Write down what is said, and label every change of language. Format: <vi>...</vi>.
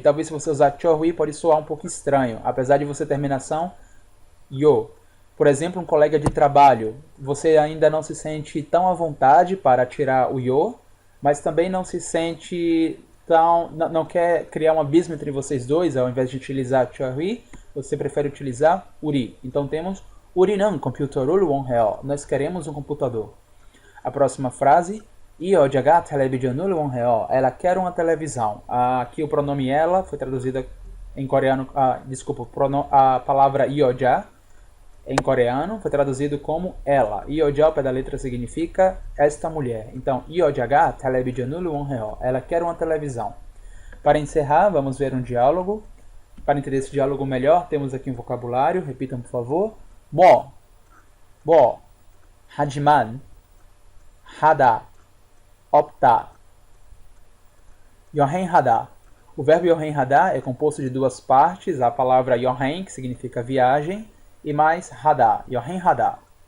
<pt>Talvez se você usar 저희 pode soar um pouco estranho, apesar de você terminação yo. Por exemplo, um colega de trabalho, você ainda não se sente tão à vontade para tirar o yo, mas também não se sente não quer criar um abismo entre vocês dois, ao invés de utilizar 저희, você prefere utilizar 우리. Então temos</pt> <ko>우리는 컴퓨터를 원해요.</ko> <pt>Nós queremos um computador. A próxima frase,</pt> <ko>이 여자가 텔레비전을 원해요.</ko> <pt>Ela quer uma televisão. Aqui o pronome ela foi traduzida em coreano, a palavra 이 여자 em coreano foi traduzido como ela. 이 여자 ao pé da letra significa esta mulher. Então,</pt> <ko>이 여자가 텔레비전을 원해요.</ko> <pt>Ela quer uma televisão. Para encerrar, vamos ver um diálogo. Para entender esse diálogo melhor, temos aqui um vocabulário. Repitam, por favor.</pt> <ko>뭐, 하지만, 하다, 없다. 여행하다.</ko> <pt>O verbo 여행하다 é composto de duas partes. A palavra 여행, que significa viagem, e mais 하다, 여행하다.</pt>